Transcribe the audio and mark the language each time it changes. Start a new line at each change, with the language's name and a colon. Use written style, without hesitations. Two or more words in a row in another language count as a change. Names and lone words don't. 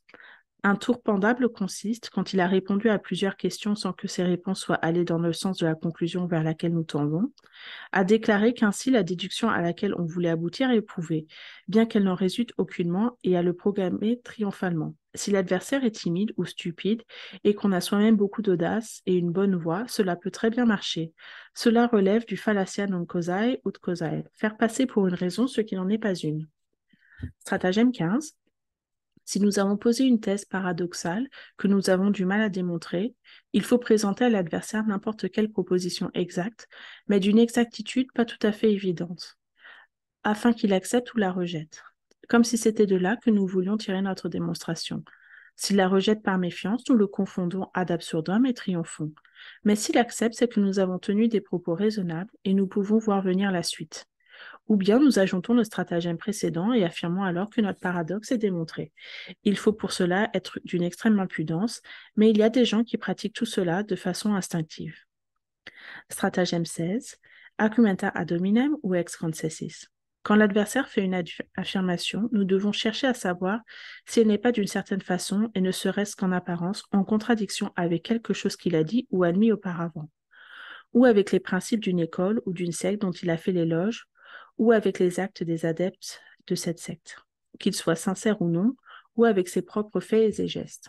French: Un tour pendable consiste, quand il a répondu à plusieurs questions sans que ses réponses soient allées dans le sens de la conclusion vers laquelle nous tendons, à déclarer qu'ainsi la déduction à laquelle on voulait aboutir est prouvée, bien qu'elle n'en résulte aucunement, et à le programmer triomphalement. Si l'adversaire est timide ou stupide et qu'on a soi-même beaucoup d'audace et une bonne voix, cela peut très bien marcher. Cela relève du
Latin: fallacia non causae ut causae,
French: faire passer pour une raison ce qui n'en est pas une. Stratagème 15. Si nous avons posé une thèse paradoxale que nous avons du mal à démontrer, il faut présenter à l'adversaire n'importe quelle proposition exacte, mais d'une exactitude pas tout à fait évidente, afin qu'il accepte ou la rejette, comme si c'était de là que nous voulions tirer notre démonstration. S'il la rejette par méfiance, nous le confondons
Latin: ad absurdum
French: et triomphons. Mais s'il accepte, c'est que nous avons tenu des propos raisonnables et nous pouvons voir venir la suite. Ou bien nous ajoutons le stratagème précédent et affirmons alors que notre paradoxe est démontré. Il faut pour cela être d'une extrême impudence, mais il y a des gens qui pratiquent tout cela de façon instinctive. Stratagème 16.
Latin: Argumenta ad hominem ou ex concessis.
French: Quand l'adversaire fait une affirmation, nous devons chercher à savoir si elle n'est pas d'une certaine façon, et ne serait-ce qu'en apparence, en contradiction avec quelque chose qu'il a dit ou admis auparavant, ou avec les principes d'une école ou d'une secte dont il a fait l'éloge, ou avec les actes des adeptes de cette secte, qu'ils soient sincères ou non, ou avec ses propres faits et gestes.